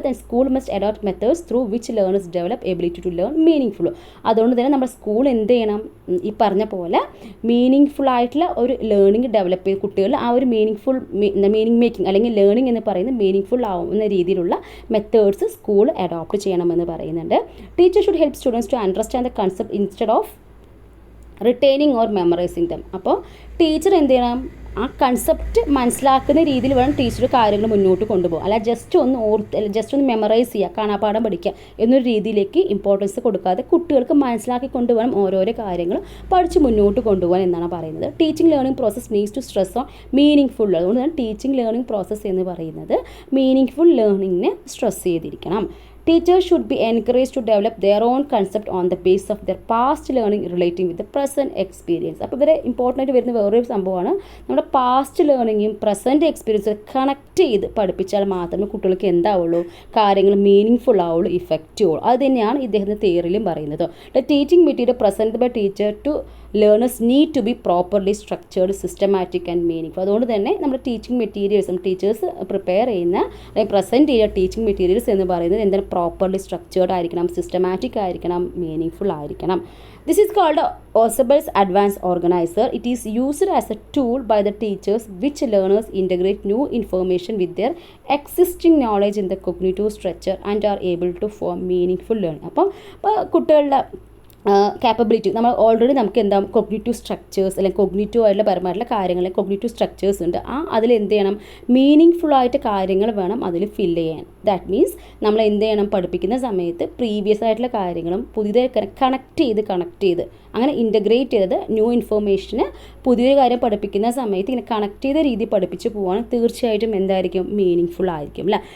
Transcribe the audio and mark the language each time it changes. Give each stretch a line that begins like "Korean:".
English: Then school must adopt methods through which learners develop ability to learn meaningful.
Malayalam: അതുകൊണ്ട് തന്നെ നമ്മുടെ school എന്ത് ചെയ്യണം? ഈ പറഞ്ഞ പോലെ മീനിങ് ഫുൾ ആയിട്ടുള്ള ഒരു ലേണിംഗ് ഡെവലപ്പ് ചെയ്ത് കുട്ടികൾ ആ ഒരു മീനിങ് മേക്കിംഗ് അല്ലെങ്കിൽ ലേണിംഗ് എന്ന് പറയുന്നത് മീനിങ് ഫുൾ ആവുന്ന രീതിയിലുള്ള മെത്തേഡ്സ് സ്കൂൾ അഡോപ്റ്റ് ചെയ്യണമെന്ന് പറയുന്നുണ്ട്.
English: Teacher should help students to understand the concept instead of retaining or memorizing them.
Malayalam: അപ്പോൾ ടീച്ചർ എന്ത് ചെയ്യണം? ആ കൺസെപ്റ്റ് മനസ്സിലാക്കുന്ന രീതിയിൽ വേണം ടീച്ചർ കാര്യങ്ങൾ മുന്നോട്ട് കൊണ്ടുപോകും. അല്ല ജസ്റ്റ് ഒന്ന് മെമ്മറൈസ് ചെയ്യുക, കാണാപ്പാഠം പഠിക്കുക എന്നൊരു രീതിയിലേക്ക് ഇമ്പോർട്ടൻസ് കൊടുക്കാതെ കുട്ടികൾക്ക് മനസ്സിലാക്കി കൊണ്ടുപോകണം ഓരോരോ കാര്യങ്ങൾ പഠിച്ച് മുന്നോട്ട് കൊണ്ടുപോകാൻ എന്നാണ് പറയുന്നത്.
English: Teaching learning process needs to stress on meaningful.
Malayalam: അതുകൊണ്ട് തന്നെ ടീച്ചിങ് ലേണിംഗ് പ്രോസസ്സ് എന്ന് പറയുന്നത് മീനിങ് ഫുൾ ലേണിങ്ങിനെ സ്ട്രെസ് ചെയ്തിരിക്കണം.
English: Teachers should be encouraged to develop their own concept on the basis of their past learning relating with the present experience.
Malayalam: അപ്പോൾ ഇവരെ important ആയിട്ട് വരുന്ന വേറൊരു സംഭവമാണ് നമ്മുടെ പാസ്റ്റ് ലേണിങ്ങും പ്രസൻറ്റ് എക്സ്പീരിയൻസും കണക്ട് ചെയ്ത് പഠിപ്പിച്ചാൽ മാത്രമേ കുട്ടികൾക്ക് എന്താവുള്ളൂ, കാര്യങ്ങൾ മീനിങ് ഫുൾ ആവുള്ളൂ, ഇഫക്റ്റീവ് ആവുള്ളൂ. അത് തന്നെയാണ് ഇദ്ദേഹത്തിൻ്റെ തിയറിയിലും പറയുന്നത്.
English: The teaching material present by teacher to learners need to be properly structured, systematic and meaning.
Malayalam: അതുകൊണ്ട് തന്നെ നമ്മുടെ ടീച്ചിങ് മെറ്റീരിയൽസ്, ടീച്ചേഴ്സ് പ്രിപ്പയർ ചെയ്യുന്ന അല്ലെങ്കിൽ പ്രസൻറ്റ് ചെയ്യുന്ന ടീച്ചിങ് മെറ്റീരിയൽസ് എന്ന് പറയുന്നത് എന്താണ്, പ്രോപ്പർലി സ്ട്രക്ചേർഡ് ആയിരിക്കണം, സിസ്റ്റമാറ്റിക് ആയിരിക്കണം, മീനിങ് ആയിരിക്കണം.
English: This is called Ausubel's Advanced Organizer. It is used as a tool by the teachers which learners integrate new information with their existing knowledge in the cognitive structure and are able to form meaningful learning.
Malayalam: അപ്പോൾ കുട്ടികളുടെ capability നമ്മൾ already നമുക്ക് എന്താ cognitive structures അല്ലെങ്കിൽ cognitive ആയിട്ടുള്ള പരമായിട്ടുള്ള കാര്യങ്ങൾ cognitive structures ഉണ്ട്. അതിൽ എന്ത് ചെയ്യണം, മീനിങ് ആയിട്ട് കാര്യങ്ങൾ വേണം അതിൽ ഫില്ല് ചെയ്യാൻ.
English: that means
Malayalam: നമ്മൾ എന്ത് ചെയ്യണം, പഠിപ്പിക്കുന്ന സമയത്ത് പ്രീവിയസ് ആയിട്ടുള്ള കാര്യങ്ങളും പുതിയതായി കണക്ട് ചെയ്ത് അങ്ങനെ ഇൻ്റഗ്രേറ്റ് ചെയ്ത് ന്യൂ ഇൻഫർമേഷന് പുതിയൊരു കാര്യം പഠിപ്പിക്കുന്ന സമയത്ത് ഇങ്ങനെ കണക്ട് ചെയ്ത രീതി പഠിപ്പിച്ച് പോവാണ് തീർച്ചയായിട്ടും എന്തായിരിക്കും, മീനിങ് ആയിരിക്കും അല്ലേ.